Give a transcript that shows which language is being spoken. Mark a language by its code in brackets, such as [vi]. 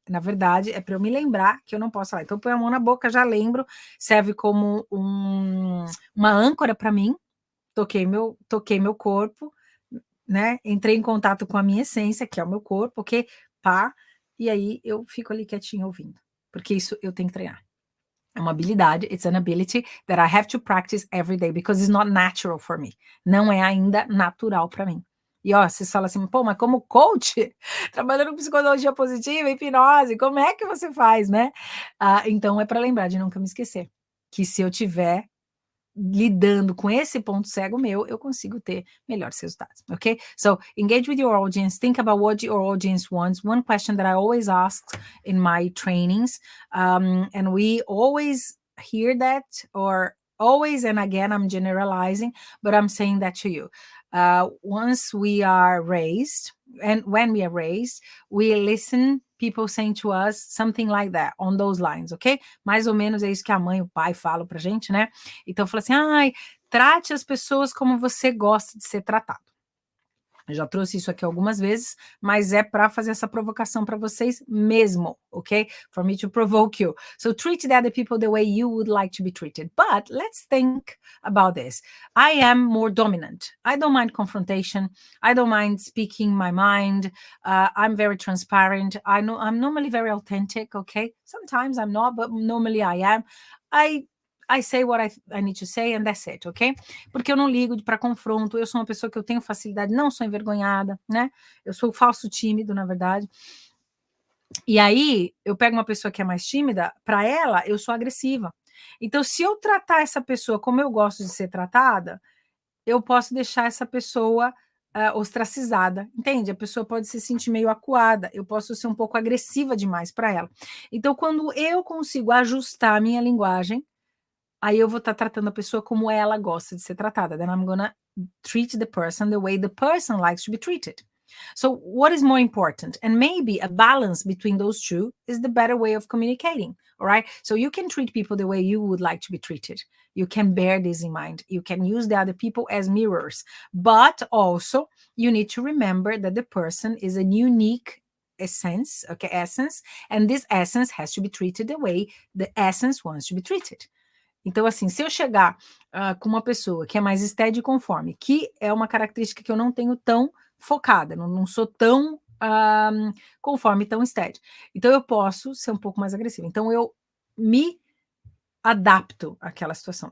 [pt] Na verdade, é para eu me lembrar que eu não posso falar. Então, eu ponho a mão na boca, já lembro, serve como uma âncora para mim. Toquei meu corpo, né? Entrei em contato com a minha essência, que é o meu corpo, ok? Pá, e aí eu fico ali quietinho ouvindo. Porque isso eu tenho que treinar. É uma habilidade, [en] it's an ability that I have to practice every day, because it's not natural for me. [pt] Não é ainda natural para mim. E ó, vocês falam assim, pô, mas como coach, trabalhando com psicologia positiva, hipnose, como é que você faz, né? Então é para lembrar de nunca me esquecer que se eu tiver lidando com esse ponto cego meu, eu consigo ter melhores resultados, ok? [en] So, engage with your audience, think about what your audience wants. One question that I always ask in my trainings, and we always hear that, or always, and again, I'm generalizing, but I'm saying that to you. Once we are raised, and when we are raised, we listen people saying to us something like that, on those lines, ok? [pt] Mais ou menos é isso que a mãe e o pai falam pra gente, né? Então, fala assim, trate as pessoas como você gosta de ser tratado. Eu já trouxe isso aqui algumas vezes, mas é para fazer essa provocação para vocês mesmo, ok? [en] For me to provoke you. So treat the other people the way you would like to be treated. But let's think about this. I am more dominant. I don't mind confrontation. I don't mind speaking my mind. I'm very transparent. I'm normally very authentic, okay? Sometimes I'm not, but normally I am. I say what I need to say and that's it, ok? [pt] Porque eu não ligo para confronto, eu sou uma pessoa que eu tenho facilidade, não sou envergonhada, né? Eu sou falso tímido, na verdade. E aí, eu pego uma pessoa que é mais tímida, para ela, eu sou agressiva. Então, se eu tratar essa pessoa como eu gosto de ser tratada, eu posso deixar essa pessoa ostracizada, entende? A pessoa pode se sentir meio acuada, eu posso ser um pouco agressiva demais para ela. Então, quando eu consigo ajustar a minha linguagem, aí eu vou estar tratando a pessoa como ela gosta de ser tratada. [en] Then I'm gonna treat the person the way the person likes to be treated. So what is more important? And maybe a balance between those two is the better way of communicating. All right. So you can treat people the way you would like to be treated. You can bear this in mind. You can use the other people as mirrors, but also you need to remember that the person is a unique essence, and this essence has to be treated the way the essence wants to be treated. [pt] Então, assim, se eu chegar com uma pessoa que é mais steady e conforme, que é uma característica que eu não tenho tão focada, não sou tão conforme, tão steady. Então, eu posso ser um pouco mais agressiva. Então, eu me adapto àquela situação.